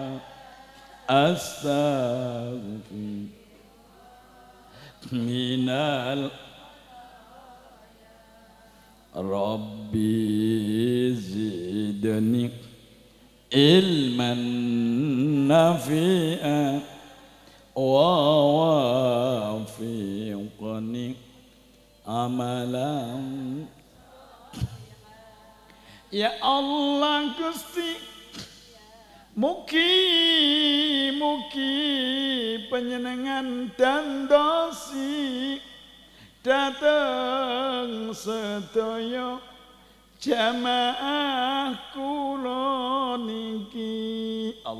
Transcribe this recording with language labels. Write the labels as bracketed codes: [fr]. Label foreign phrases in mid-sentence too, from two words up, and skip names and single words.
[ar] أستغفر من ربي زدني علما نافعا ووافقني عملا. يا الله [jv] Gusti, mugi-mugi panjenengan dandosi dateng sedaya jamaah kula niki.